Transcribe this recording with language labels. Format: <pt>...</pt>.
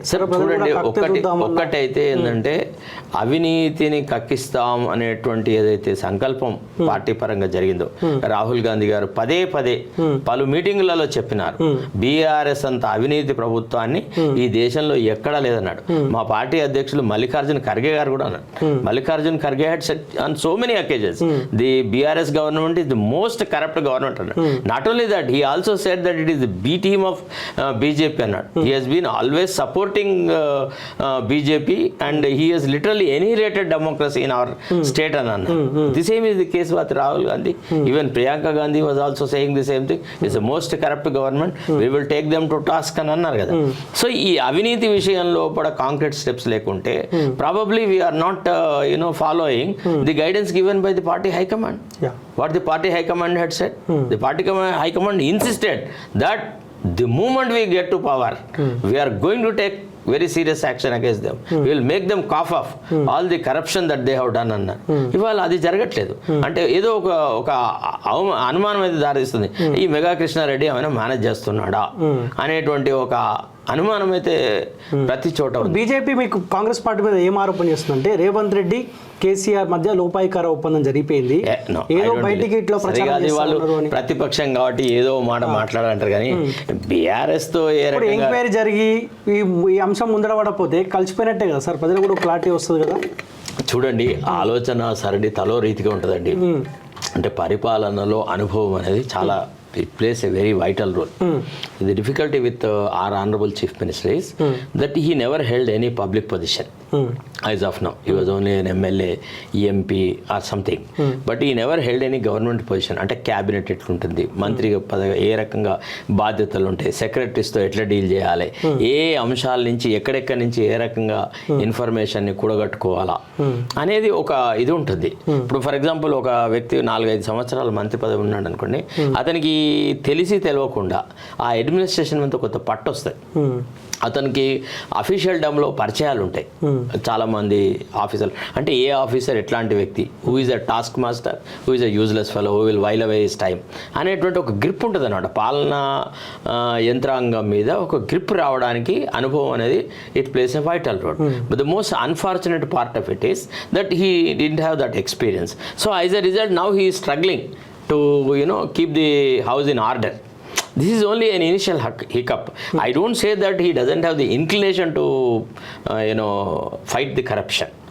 <te>చూడండి, ఒక్కటైతే ఏంటంటే అవినీతిని కక్కిస్తాం అనేటువంటి ఏదైతే సంకల్పం పార్టీ పరంగా జరిగిందో, రాహుల్ గాంధీ గారు పదే పలు మీటింగులలో చెప్పినారు, బీఆర్ఎస్ అంత అవినీతి ప్రభుత్వాన్ని ఈ దేశంలో ఎక్కడా లేదన్నాడు. మా పార్టీ అధ్యక్షులు మల్లికార్జున ఖర్గే గారు కూడా అన్నారు.</te> <en>Mallikarjuna Kharge had said on so many occasions the BRS government is the most corrupt government. Not only that, he also said that it is the B team of BJP. He has been always supporting BJP and he has literally annihilated democracy in our state. The same is the case with Rahul Gandhi. Even Priyanka Gandhi was also saying the same thing. It's the most corrupt government. We will take them to task</en> <te>అని అన్నారు కదా. So ఈ అవినీతి విషయంలో కూడా concrete steps లేకుంటే</te> <en>probably we are not following the guidance given by the party high command. What the party high command had said, the party high command insisted that the moment we get to power, we are going to take very serious action against them. We will make them cough off all the corruption that they have done</en> <te>అన్నారు. ఇవాళ అది జరగట్లేదు. అంటే ఏదో ఒక అనుమానం అయితే దారిస్తుంది, ఈ మెగా కృష్ణారెడ్డి ఏమైనా మేనేజ్ చేస్తున్నాడా అనేటువంటి ఒక అనుమానం అయితే ప్రతి చోట. బీజేపీ మీకు కాంగ్రెస్ పార్టీ మీద ఏం ఆరోపణ చేస్తుందంటే రేవంత్ రెడ్డి కేసీఆర్ మధ్య లోపాయికార ఒప్పందం జరిగిపోయింది, ఏదో బయటికి ఇట్లా వాళ్ళు ప్రతిపక్షం కాబట్టి ఏదో మాట మాట్లాడాలంటారు, కానీ బీఆర్ఎస్ తో ఎంక్వైరీ జరిగి ఈ అంశం ముందర పడకపోతే కలిసిపోయినట్టే కదా సార్, ప్రజలకు కూడా క్లారిటీ వస్తుంది కదా. చూడండి, ఆలోచన సరళి తలో రీతిగా ఉంటుందండి. అంటే పరిపాలనలో అనుభవం అనేది చాలా</te> <en>it plays a very vital role. The difficulty with our honorable chief minister is that he never held any public position as of now. He was only an MLA, EMP or something, but he never held any government position.</en> <te>అంటే cabinet ఎట్లుంటుంది, మంత్రి పదవి ఏ రకంగా బాధ్యతలు ఉంటాయి, సెక్రటరీస్తో ఎట్లా deal చేయాలి, ఏ అంశాల నుంచి ఎక్కడెక్కడి నుంచి ఏ రకంగా ఇన్ఫర్మేషన్ని కూడగట్టుకోవాలా అనేది ఒక ఇది ఉంటుంది. ఇప్పుడు</te> <en>for example</en> <te>ఒక వ్యక్తి 4-5 సంవత్సరాలు మంత్రి పదవి ఉన్నాడు అనుకోండి, అతనికి తెలిసి తెలియకుండా ఆ అడ్మినిస్ట్రేషన్ మీద కొంత పట్టు వస్తాయి. అతనికి అఫీషియల్ డమ్లో పరిచయాలు ఉంటాయి, చాలామంది ఆఫీసర్లు. అంటే ఏ ఆఫీసర్ ఎట్లాంటి వ్యక్తి,</te> <en>who is a task master, who is a useless fellow, who will while away his time</en> <te>అనేటువంటి ఒక గ్రిప్ ఉంటుంది అన్నమాట. పాలనా యంత్రాంగం మీద ఒక గ్రిప్ రావడానికి అనుభవం అనేది</te> <en>It plays a vital role. But the most unfortunate part of it is that he didn't have that experience. So as a result now he is struggling to keep the house in order. This is only an initial hiccup. I don't say that he doesn't have the inclination to, fight the corruption.</en>